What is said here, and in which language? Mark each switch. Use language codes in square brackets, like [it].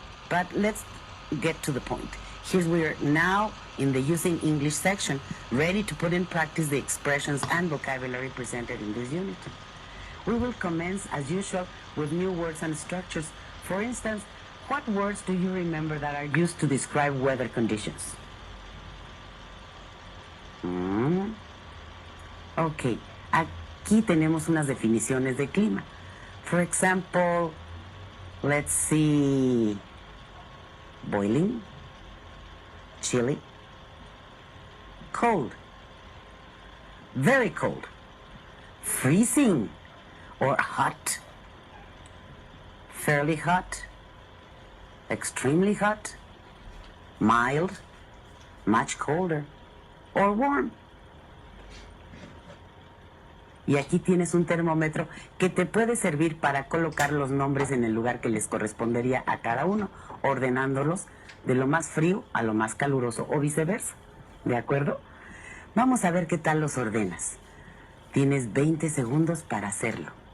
[en] But let's get to the point. Here we are now in the Using English section, ready to put in practice the expressions and vocabulary presented in this unit. We will commence, as usual, with new words and structures. For instance, what words do you remember that are used to describe weather conditions? [es] Ok, aquí tenemos unas definiciones de clima. [en] For example, let's see, boiling, chilly, cold, very cold, freezing or hot, fairly hot, extremely hot, mild, much colder, or warm. [es] Y aquí tienes un termómetro que te puede servir para colocar los nombres en el lugar que les correspondería a cada uno, ordenándolos de lo más frío a lo más caluroso o viceversa. ¿De acuerdo? Vamos a ver qué tal los ordenas. Tienes 20 segundos para hacerlo.